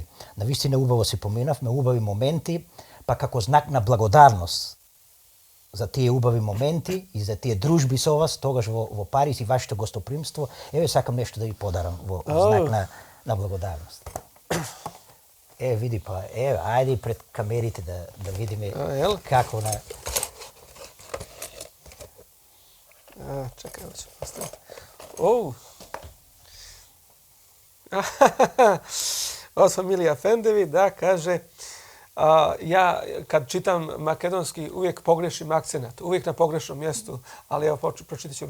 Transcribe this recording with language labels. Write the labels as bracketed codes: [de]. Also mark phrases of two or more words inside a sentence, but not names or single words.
[mk] Навистина убаво се поминавме, убави моменти, па како знак на благодарност за тие убави моменти и за тие дружби со вас тогаш во Париз и вашето гостопримство, еве сакам нешто да ви подарам во знак на благодарност. Види па, ајде и пред камерите да видиме како на... [bs] Čekaj, ovo ću postaviti. Od familija Efendevi, da, kaže, ja kad čitam makedonski uvijek pogrešim akcenat, uvijek na pogrešnom mjestu, ali evo pročitat ću.